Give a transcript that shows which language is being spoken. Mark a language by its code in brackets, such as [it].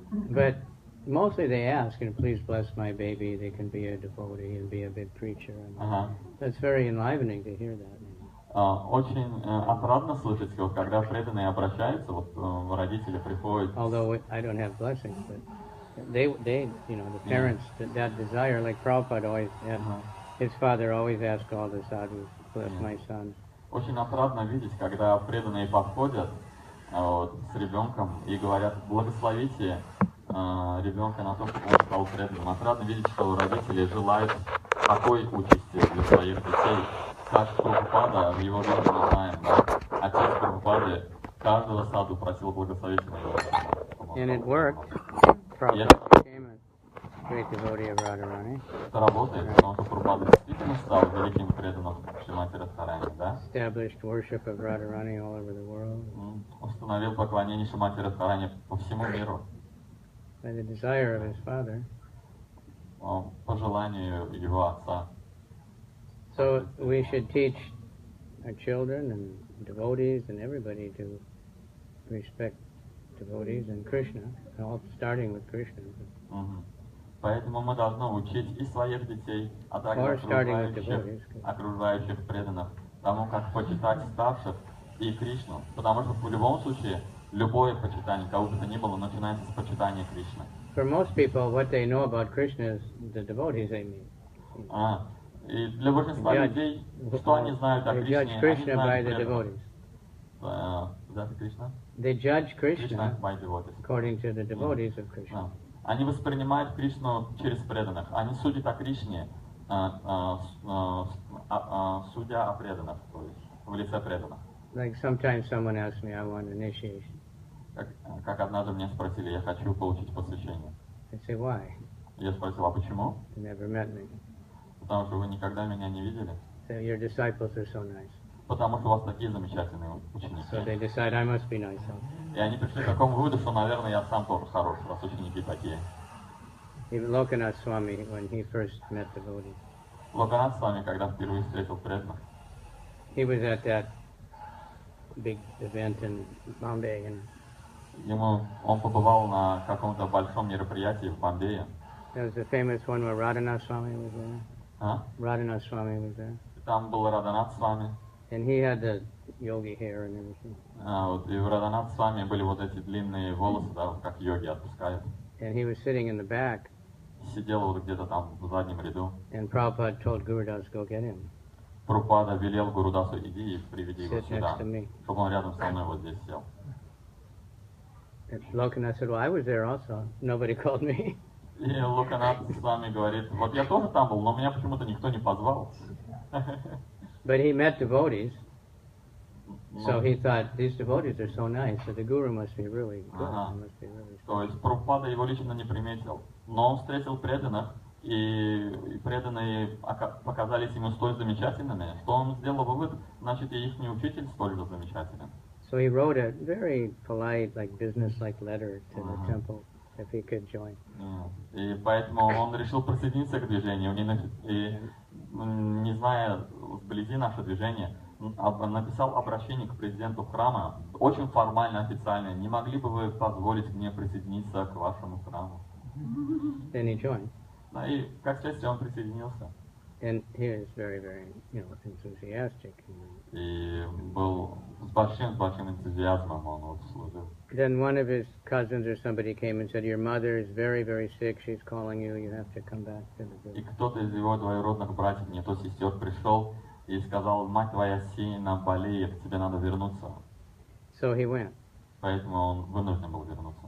[en] But mostly they ask, please bless my baby, they can be a devotee and be a big preacher. And that's very enlivening to hear that. [ru] Очень отрадно слышать, когда преданные обращаются, вот родители приходят. [en] Although I don't have blessings, but they the parents, that desire, like Prabhupada always had, his father always asked all the sadhus, bless my son. [ru] Очень отрадно видеть, когда преданные подходят вот, с ребенком и говорят, благословите ребенка на то, чтобы он стал преданным. Отрадно видеть, что родители желают такой участи для своих детей. Как Прабхупада, в его жизни мы знаем, да? Отец Прабхупады каждого саду просил благословить его. [en] And it worked. Prabhupada became a great devotee of Radharani. [ru] Это работает, потому что Прабхупада действительно стал великим преданным Шримати Радхарани, да? [en] Established worship of Radharani all over the world. [ru] Установил поклонение Шримати Радхарани по всему миру. [en] By the desire of his father. [ru] По желанию его отца. [en] So we should teach our children and devotees and everybody to respect devotees and Krishna, all starting with Krishna. [ru] Поэтому мы должны учить и своих детей, а также окружающих преданных тому, как почитать старших и Кришну. Потому что в любом случае любое почитание, кого бы то ни было, начинается с почитания Кришны. [en] For most people, what they know about Krishna is the devotees they meet. [ru] И для большинства людей, что они знают о Кришне, они знают преданных. [en] that Krishna? They judge Krishna Krishna by devotees. according to the devotees of Krishna. [ru] Да. Они воспринимают Кришну через преданных. Они судят о Кришне, судя о преданных, то есть в лице преданных. [en] Like sometimes someone asks me, I want initiation. [ru] Как однажды меня спросили, я хочу получить посвящение. [en] I say, why? [ru] Я спросил, а почему? [en] You never met me. [ru] Потому что вы никогда меня не видели. [en] So your disciples are so nice. [ru] Потому что у вас такие замечательные ученики. [en] So they decide I must be nice also. [ru] И они пришли к такому выводу, что, наверное, я сам тоже хороший, раз ученики такие. [en] Even Lokanath Swami, when he first met devotees, [ru] Локанат с вами, когда впервые встретил преданных, [en] he was at that big event in Bombay, and [ru] он побывал на каком-то большом мероприятии в Бомбее. [en] there was the famous one where Radhanath Swami was there. А? Radhanath Swami was there. [ru] Там был Радханат с вами. [en] And he had the yogi hair and everything. [ru] Вот, и у Радханат с вами были вот эти длинные волосы, да, вот как йоги отпускают. [en] And he was sitting in the back, [ru] Сидел вот где-то там в заднем ряду. [en] and Prabhupada told Gurudas, go get him. [ru] Прабхупада велел Гурудасу, иди и приведи его [en] Sit [ru] сюда, [en] next to me. [ru] чтобы он рядом со мной вот здесь сел. [en] And Lokanath said, well, I was there also. Nobody called me. [ru] И Локанат с вами говорит, вот я тоже там был, но меня почему-то никто не позвал. [en] But he met devotees, so he thought, these devotees are so nice, so the Guru must be really good. [ru] Ага. [en] He must be really [ru] То есть Прабхупада его лично не приметил, но он встретил преданных, и преданные показались ему столь замечательными, что он сделал вывод, значит, и их учитель столь же замечателен. [en] So he wrote a very polite, like business-like letter to the temple, if he could join. [ru] И поэтому он решил присоединиться к движению, и не зная вблизи наше движение, написал обращение к президенту храма, очень формально, официально. Не могли бы вы позволить мне присоединиться к вашему храму? [en] Then he joined. [ru] Да, и как следствие он присоединился. [en] And he was very, very, enthusiastic. [ru] И был с большим энтузиазмом он вот служил. [en] Then one of his cousins or somebody came and said, your mother is very, very sick, she's calling you, you have to come back to the [ru] И [en] village. [ru] кто-то из его двоюродных братьев, не то сестер, пришел и сказал, мать твоя сильно болеет, тебе надо вернуться. [en] So he went. [ru] Поэтому он вынужден был вернуться.